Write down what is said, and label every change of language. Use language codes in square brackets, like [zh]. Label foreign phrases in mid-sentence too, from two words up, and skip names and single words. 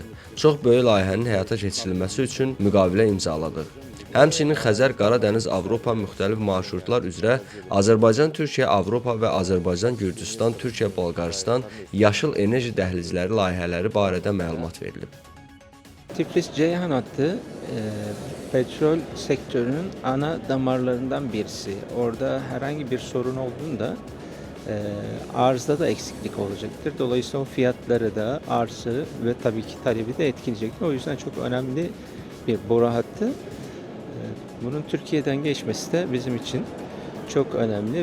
[az] Çox böyük layihənin həyata keçirilməsi üçün müqavilə imzaladıq. Həmçinin Xəzər, Qaradəniz, Avropa müxtəlif marşrutlar üzrə Azərbaycan, Türkiyə, Avropa və Azərbaycan, Gürcüstan, Türkiyə, Bolqarıstan yaşıl enerji dəhlizləri layihələri barədə məlumat verilib. [tr] Tiflis-Ceyhan hattı petrol sektörünün ana damarlarından birisi. Orada herhangi bir sorun olduğunda arzda da eksiklik olacaktır. Dolayısıyla o fiyatları da, arzı ve tabii ki talebi de etkileyecektir. O yüzden çok önemli bir boru hattı. Bunun Türkiye'den geçmesi de bizim için çok önemli.